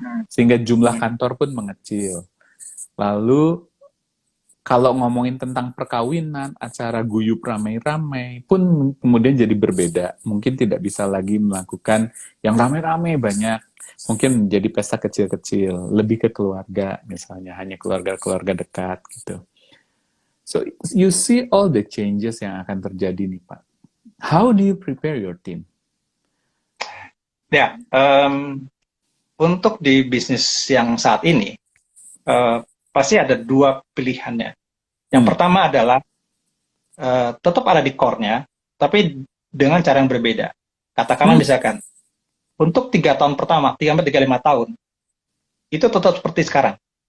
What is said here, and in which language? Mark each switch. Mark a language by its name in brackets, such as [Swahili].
[Indonesian] Sehingga jumlah kantor pun mengecil. Lalu kalau ngomongin tentang perkawinan, acara guyup ramai-ramai pun kemudian jadi berbeda. Mungkin tidak bisa lagi melakukan yang ramai-ramai banyak. Mungkin menjadi pesta kecil-kecil, lebih ke keluarga misalnya, hanya keluarga-keluarga dekat gitu. [English] So you see all the changes [Indonesian] yang akan terjadi nih Pak. [English] How do you prepare your team? [Indonesian] Ya, untuk di bisnis yang saat ini, pasti ada dua pilihannya. Yang pertama adalah tetap ada di core-nya, tapi dengan cara yang berbeda. Katakanlah misalkan, untuk 3 tahun pertama, 3-5 tahun, itu tetap seperti sekarang.